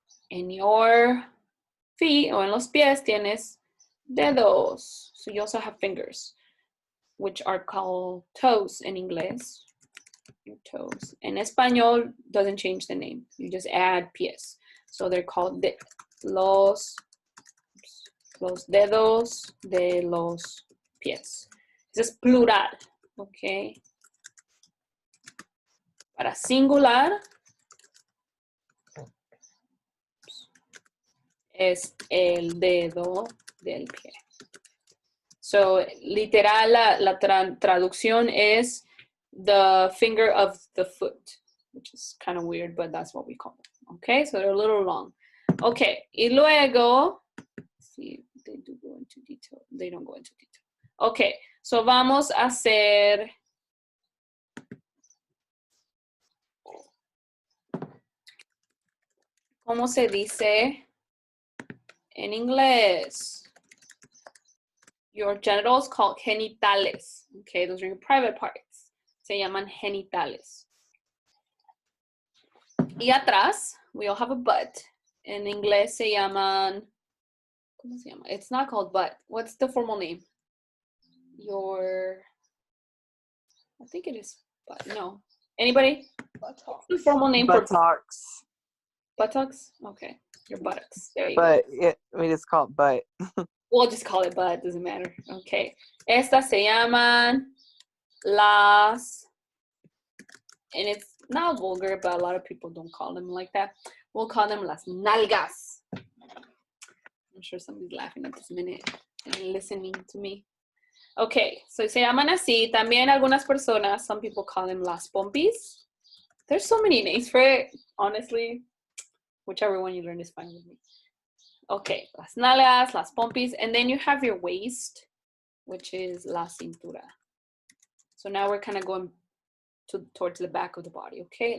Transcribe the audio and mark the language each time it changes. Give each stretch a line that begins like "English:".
English: In your feet,
Spanish: o en los pies, tienes dedos.
English: So you also have fingers, which are called toes in English. Your toes.
Spanish: En español,
English: doesn't change the name. You just add pies. So they're called
Spanish: los dedos de los pies.
English: This is plural, okay?
Spanish: Para singular, es el dedo del pie.
English: So,
Spanish: literal, la traducción es
English: the finger of the foot, which is kind of weird, but that's what we call it. Okay, so they're a little long. Okay,
Spanish: y luego,
English: see, they do go into detail. They don't go into detail.
Spanish: Okay, so vamos a hacer ¿cómo se dice en inglés?
English: Your genitals called genitales. Okay, those are your private parts.
Spanish: Se llaman genitales. Y atrás,
English: we all have a butt.
Spanish: En inglés se llaman, ¿cómo se llama?
English: It's not called butt. What's the formal name? I think it is butt. No. Anybody? What's the formal name for buttocks? Buttocks? Okay. Your buttocks. There you but go. We just call it butt. We'll just call it butt. Doesn't matter. Okay.
Spanish: Estas se llaman las,
English: and it's not vulgar, but a lot of people don't call them like that. We'll call them
Spanish: las nalgas.
English: I'm sure somebody's laughing at this minute and listening to me.
Spanish: Okay, so se llaman así. También algunas personas,
English: some people call them
Spanish: las pompis.
English: There's so many names for it, honestly. Whichever one you learn is fine with me. Okay,
Spanish: las nalgas, las pompis,
English: and then you have your waist, which is
Spanish: la cintura.
English: So now we're kind of going towards the back of the body, okay?